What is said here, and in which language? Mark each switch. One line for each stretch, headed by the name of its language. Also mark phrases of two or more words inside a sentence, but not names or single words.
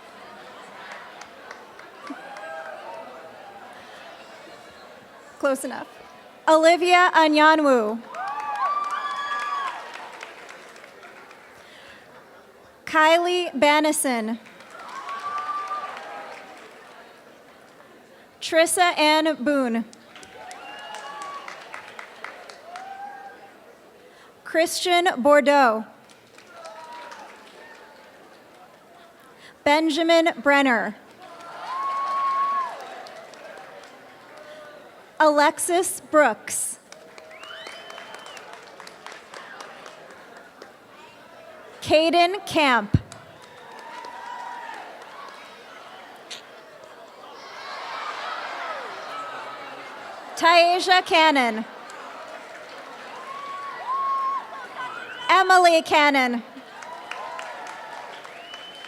English: Close enough. Olivia Anyanwu. Kylie Banison. Trissa Ann Boone. Christian Bordeaux. Benjamin Brenner. Alexis Brooks. Caden Camp. Taisha Cannon. Emily Cannon.